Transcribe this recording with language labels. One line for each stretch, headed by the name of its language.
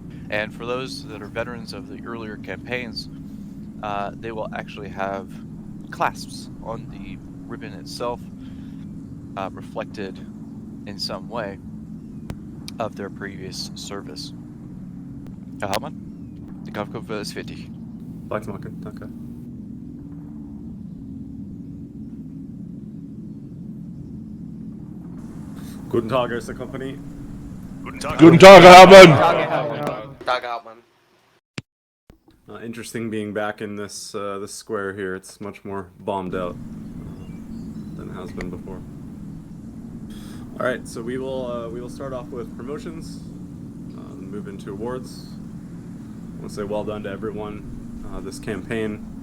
English: And for those that are veterans of the earlier campaigns, they will actually have clasps on the ribbon itself, reflected in some way of their previous service.
German: Herr Hauptmann, die Kampfgruppe ist fertig. Weitermachen, danke. Guten Tag, Erste Kompanie. Guten Tag. Guten Tag, Herr Hauptmann. Danke, Hauptmann.
English: Interesting being back in this this square here. It's much more bombed out than it has been before. All right, so we will start off with promotions, move into awards. I want to say well done to everyone this campaign.